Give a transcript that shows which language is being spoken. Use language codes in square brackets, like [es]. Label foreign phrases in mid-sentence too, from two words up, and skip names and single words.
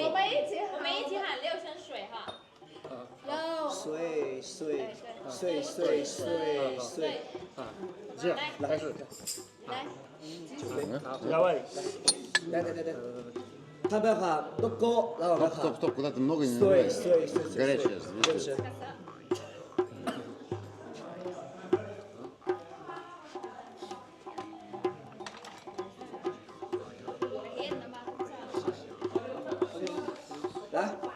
[zh] 我们一起喊6声水哈。水水水水水水啊，这样来开始。来，两位，来，他们喊都高，然后我们喊。 [ru] Стоп, куда-то много не Стой. Горячее. Дальше. Да?